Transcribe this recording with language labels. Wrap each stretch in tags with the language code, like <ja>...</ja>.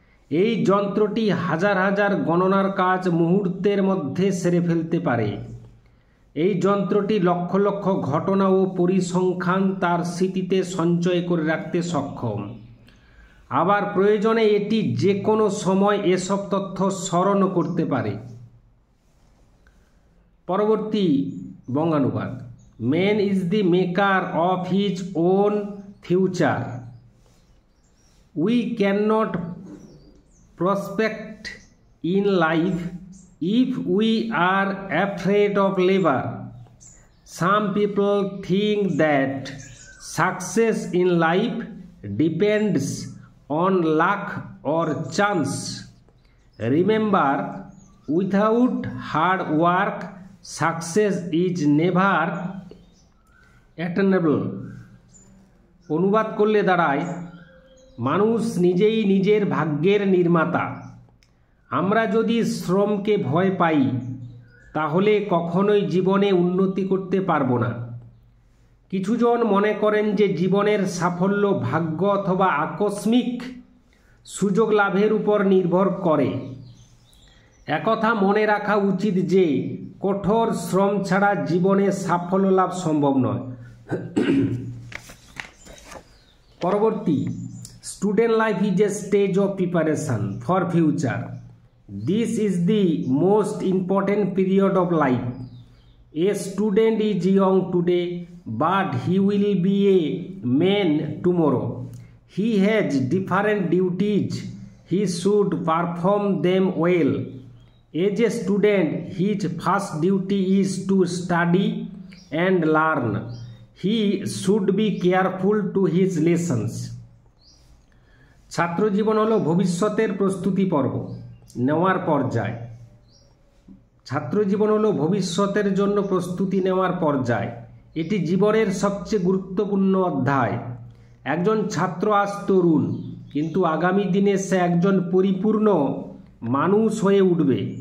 <bn>এই যন্ত্রটি হাজার হাজার গণনার কাজ মুহূর্তের মধ্যে সেরে ফেলতে পারে। এই যন্ত্রটি লক্ষ লক্ষ ঘটনা ও পরিসংখ্যান তার স্মৃতিতে সঞ্চয় করে রাখতে সক্ষম। আবার প্রয়োজনে এটি যে কোনো সময় এসব তথ্য স্মরণ করতে পারে। পরবর্তী বঙ্গানুবাদ,</bn> <en>Man is the maker of his own future. We cannot prospect in life if we are afraid of labor. Some people think that success in life depends on luck or chance. Remember, without hard work, success is never attainable.</en> <bn>অনুবাদ করলে দাঁড়ায়, মানুষ নিজেই নিজের ভাগ্যের নির্মাতা। আমরা যদি শ্রমকে ভয় পাই, তাহলে কখনোই জীবনে উন্নতি করতে পারবো না। কিছুজন মনে করেন যে জীবনের সাফল্য ভাগ্য অথবা আকস্মিক সুযোগ লাভের উপর নির্ভর করে। একথা মনে রাখা উচিত যে কঠোর শ্রম ছাড়া জীবনে সাফল্য লাভ সম্ভব নয়। পরবর্তী,</bn> <en>Student life is a stage of preparation for future. This is the most important period of life. A student is young today, but he will be a man tomorrow. He has different duties, he should perform them well. As a student, his first duty is to study and learn. He should be careful to his lessons.</en> <bn>ছাত্র জীবন হলো ভবিষ্যতের প্রস্তুতি পর্ব, নেওয়ার পর্যায়। ছাত্র জীবন হলো ভবিষ্যতের জন্য প্রস্তুতি নেওয়ার পর্যায়। এটি জীবনের সবচেয়ে গুরুত্বপূর্ণ অধ্যায়। একজন ছাত্র আজ তরুণ, কিন্তু আগামী দিনে সে একজন পরিপূর্ণ মানুষ হয়ে উঠবে।</bn>